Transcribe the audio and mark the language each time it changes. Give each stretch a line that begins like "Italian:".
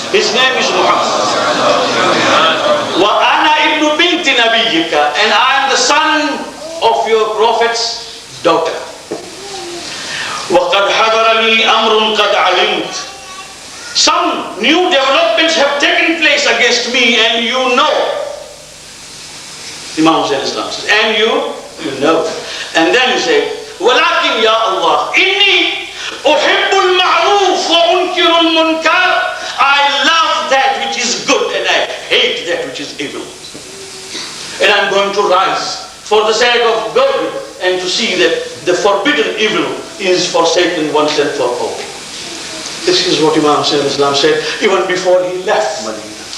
English: His name is Muhammad.
Arabic: Wa ana ibnu binti nabiyyika,
English: and I am the son of your Prophet's daughter.
Arabic: وَقَدْ حَضَرَنِي أَمْرٌ قَدْ عَلِمْتُ.
English: Some new developments have taken place against me, and you know. Imam Hussein Islam says, and you know. And then he said,
Arabic: وَلَكِنْ يَا اللَّهِ إِنِّي أُحِبُّ الْمَعْرُوفَ وَأُنْكِرُ الْمُنْكَرَ.
English: I love that which is good, and I hate that which is evil. And I'm going to rise for the sake of good, and to see that the forbidden evil is forsaken once and for all. This is what Imam Hussein Islam said even before he left Medina.